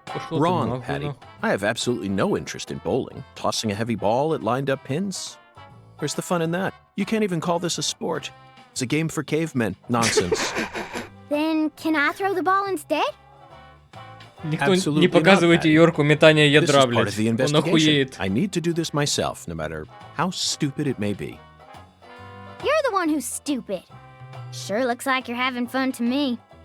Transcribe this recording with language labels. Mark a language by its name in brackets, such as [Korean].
[English] Wrong, Patty. I have absolutely no interest in bowling. Tossing a heavy ball at lined up pins? Where's the fun in that? You can't even call this a sport. It's a game for cavemen. Nonsense. Then can I throw the ball instead? [Russian] Никто не показывайте Йорку метание ядра, блядь. Он охуеет. [English] I need to do this myself, no matter how stupid it may be. You're the one who's stupid. Sure looks like you're having fun to me.